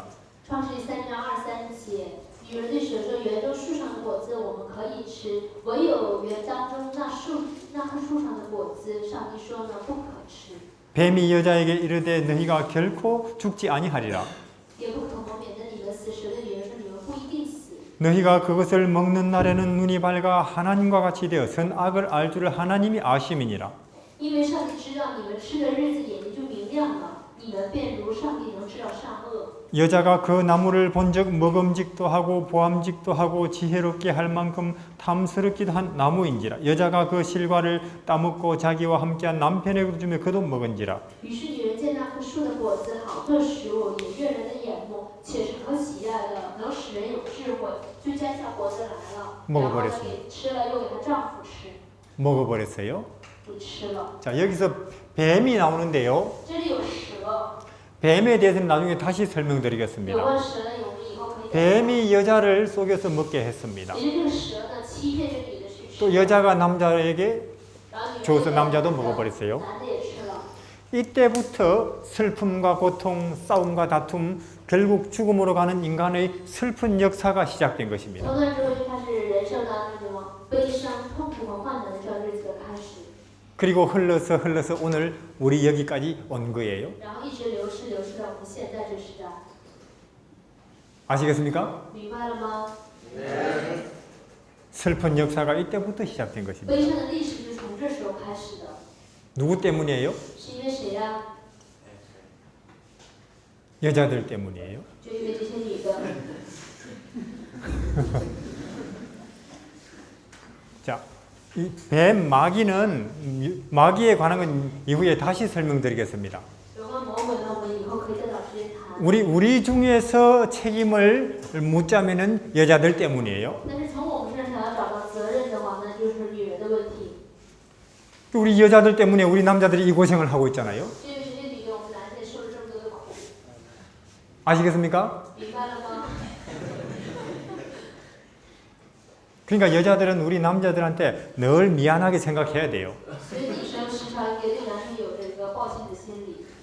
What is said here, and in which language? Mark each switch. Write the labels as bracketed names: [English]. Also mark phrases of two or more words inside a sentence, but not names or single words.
[Chinese] 创世记3章23节，女人对蛇说：“园中树上的果子我们可以吃，唯有园当中那棵树上的果子，上帝说呢，不可吃， [Korean] 뱀이 여자에게 이르되 너희가 결코 죽지 아니하리라. [Chinese] 也不可谋免得你们死。” 蛇对女人说：“你们不一定死。 [Korean] 너희가 그것을 먹는 날에는 눈이 밝아 하나님과 같이 되어 선악을 알 줄을 하나님이 아심이니라. [Chinese] 因为上帝知道你们吃的日子眼睛就明亮了，你们便如上帝能知道善恶。 [Korean] 여자가 그 나무를 본즉 먹음직도 하고 보암직도 하고 지혜롭게 할 만큼 탐스럽기도 한 나무인지라. 여자가 그 실과를 따먹고 자기와 함께한 남편에게도 주며 그도 먹은지라. [Chinese] 于是女人见那棵树的果子好做食物，也悦人的眼目，且是可喜爱的，能使人有智慧，就摘下果子来了，然后呢给吃了，又给她丈夫吃， [Korean] 먹어버렸어요. [Chinese] 给吃了。 [Korean] 자, 여기서 뱀이 나오는데요. [Chinese] 这里有蛇， [Korean] 뱀에 대해서는 나중에 다시 [Chinese] 有 [Korean] 설명드리겠습니다. [Chinese] 关蛇呢，我们以后可以。 [Korean] 뱀이 여자를 속여서 먹게 했습니다. [Chinese] 也就是这个蛇呢，欺骗这个女的去吃， [Korean] 또 여자가 남자에게 [Chinese] 然后女人 [Korean] 줘서 [Chinese] 就 [Korean] 남자도 [Chinese] 男 [Korean] 먹어버렸어요. [Chinese] 的也吃了。 [Korean] 이때부터 슬픔과 고통, 싸움과 다툼, 결국 죽음으로 가는 인간의 슬픈 역사가 시작된 것입니다. [Chinese] 从那之后就开始人生当中什么悲伤、痛苦和患难的这段日子的开始， [Korean] 그리고 흘러서 오늘 우리 여기까지 온 거예요. [Chinese] 然后一直流逝到我们现在这时代， [Korean] 아시겠습니까? [Chinese] 明白了吗？ [Korean] 슬픈 역사가 이때부터 시작된 것입니다. [Chinese] 悲伤的历史就是从这时候开始的， [Korean] 누구 때문이에요? [Chinese] 是因为谁呀？ [Korean] 여자들 때문이에요. [Chinese] 就因为这些女的。 [Korean] 자, 이 뱀 마귀는 마귀에 관한 건 이후에 다시 설명드리겠습니다. [Chinese] 有关魔鬼呢，我们以后可以再找时间谈。 [Korean] 우리 중에서 책임을 묻자면은 여자들 때문이에요. [Chinese] 但是从我们身上想要找到责任的话，那就是女人的问题。 [Korean] 우리 여자들 때문에 우리 남자들이 이 고생을 하고 있잖아요. [Chinese] 这就是这女的，我们男性受了这么多的苦， [Korean] 아시겠습니까? [Chinese] 明白了吗？ [Korean] 그러니까 여자들은 우리 남자들한테 늘 미안하게 생각해야 돼요. [Chinese] 所以女生时常也对男生有这个抱歉的心理。